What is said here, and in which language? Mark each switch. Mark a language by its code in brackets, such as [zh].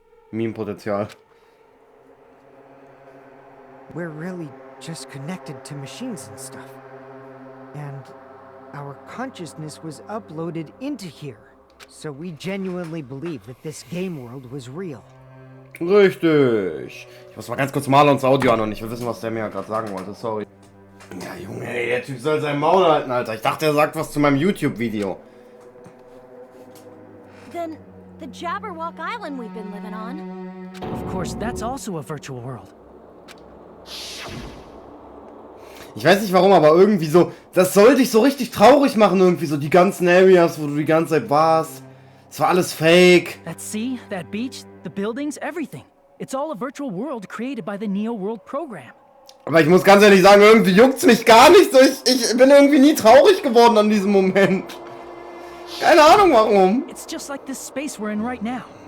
[de] Meme-Potenzial. [en] We're really just connected to machines and stuff. And our consciousness was uploaded into here. So we genuinely believe that this game world was real. [de] Richtig. Ich muss mal ganz kurz Marlons Audio an und ich will wissen, was der mir gerade sagen wollte. Sorry. Ja, Junge, ey, der Typ soll sein Maul halten, Alter. Ich dachte, er sagt was zu meinem YouTube-Video. [en] Then the Jabberwock Island we've been living on. Of course, that's also a virtual world. [de] Ich weiß nicht warum, aber irgendwie so, das soll dich so richtig traurig machen irgendwie, so die ganzen Areas, wo du die ganze Zeit warst. Es war alles fake. [en] That sea, that beach, the buildings, everything. It's all a virtual world created by the Neo World program. [de] Aber ich muss ganz ehrlich sagen, irgendwie juckt's mich gar nicht so. Ich bin irgendwie nie traurig geworden an diesem Moment. Keine Ahnung warum. [en] It's just like this space we're in right now.